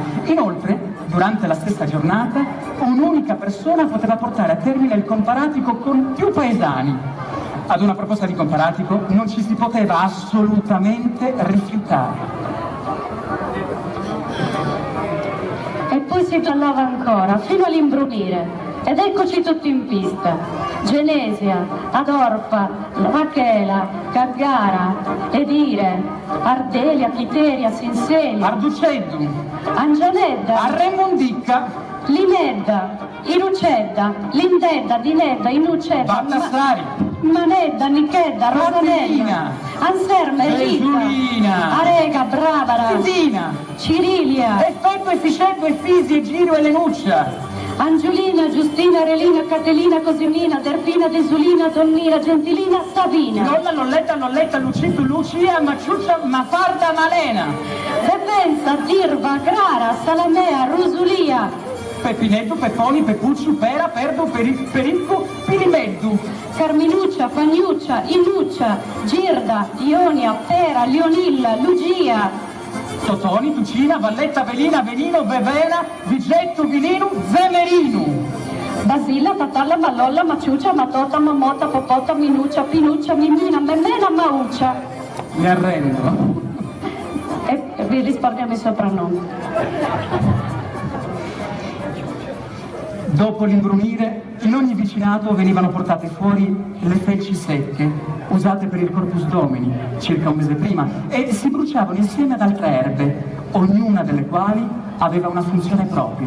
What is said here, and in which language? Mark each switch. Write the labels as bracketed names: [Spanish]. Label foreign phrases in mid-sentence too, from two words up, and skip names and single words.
[Italian] Inoltre, durante la stessa giornata, un'unica persona poteva portare a termine il comparatico con più paesani. Ad una proposta di comparatico non ci si poteva assolutamente rifiutare. E poi si ballava ancora, fino all'imbrunire. Ed eccoci tutti in pista. Genesia, Adorpa, Rachela, Gaggara, Edire, Ardelia, Quiteria, Sinseli, Arduceddu, Angianedda, Arremondicca, Linedda, Irucedda, Lindedda, Dinedda, Inucedda, Battassari, Manedda, Nichedda, Rosanella, Rosalina, Anserma, Elita, Esulina, Arega, Bravara, Tisina, Cirilia, Effetto, Efficetto, Effisi, e Giro e Lenuccia, Angiolina, Giustina, Relina, Caterina, Cosimina, Derpina, Desulina, Donnina, Gentilina, Sabina, Lolla, Lolletta, Lolletta, Lucitu, Lucia, Maciuccia, Mafarda, Malena, Depensa, Dirva, Grara, Salamea, Rusulia, Pepinetto, Pepponi, Pepucciu, Pera, Perdo, Pericco, Pirimeddu, Carminuccia, Pagnuccia, Inuccia, Girda, Ionia, Pera, Leonilla, Lugia, Totoni, Tucina, Valletta, Velina, Venino, Vevena, Vigetto, Vilinu, Vemerinu. Basilla, patalla, mallolla, maciuccia, matota, mamota, popota, minuccia, pinuccia, mimina, memena, mauccia. Mi arrendo. E vi risparmiamo i soprannomi. Dopo l'imbrunire, in ogni vicinato venivano portate fuori le felci secche, usate per il Corpus Domini, circa un mese prima, e si bruciavano insieme ad altre erbe, ognuna delle quali aveva una funzione propria.